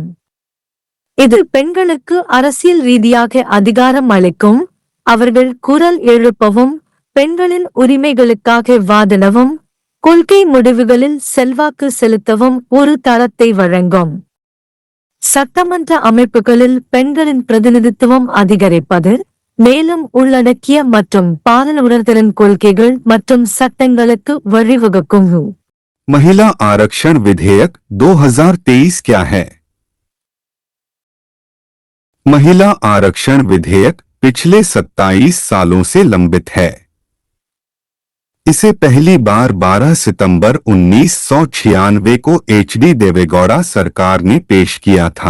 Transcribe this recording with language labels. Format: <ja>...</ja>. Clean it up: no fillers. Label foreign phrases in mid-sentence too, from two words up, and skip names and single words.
<ta>இது பெண்களுக்கு அரசியல் ரீதியாக அதிகாரம் அளிக்கும், அவர்கள் குரல் எழுப்பவும் பெண்களின் உரிமைகளுக்காக வாதிடவும் கொள்கை முடிவுகளில் செல்வாக்கு செலுத்தவும் ஒரு தளத்தை வழங்கும். சட்டமன்ற அமைப்புகளில் பெண்களின் பிரதிநிதித்துவம் அதிகரிப்பது, மேலும் உள்ளடக்கிய மற்றும் பாலின உணர்திறன் கொள்கைகள் மற்றும் சட்டங்களுக்கு வழிவகுக்கும்.</ta> <hi>महिला आरक्षण विधेयक 2023 क्या है? महिला आरक्षण विधेयक पिछले 27 सालों से लंबित है। इसे पहली बार 12 सितंबर 1996 को एचडी देवेगौड़ा सरकार ने पेश किया था।</hi>